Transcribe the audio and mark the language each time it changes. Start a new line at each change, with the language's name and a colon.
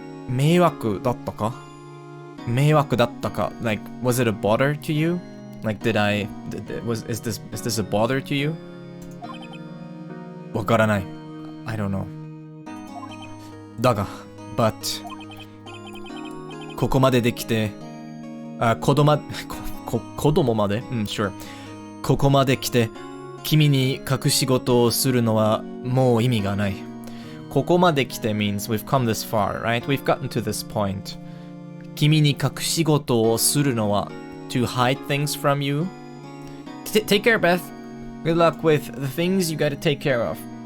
Japanese: Meiwaku datta ka? Meiwaku datta ka?
English: Like, was it a bother to you? Like, is this a bother to you?
Japanese: Wakaranai.
English: I don't know.
Japanese: Daga,
English: but
Japanese: ここまでできて、子供まで?
English: Sure.
Japanese: ここまで来て、君に隠し事をするのはもう意味がない。ここまで来て
English: means we've come this far, right? We've gotten to this point.
Japanese: 君に隠し事をするのは
English: to hide things from you. Take care, Beth. Good luck with the things you gotta take care of.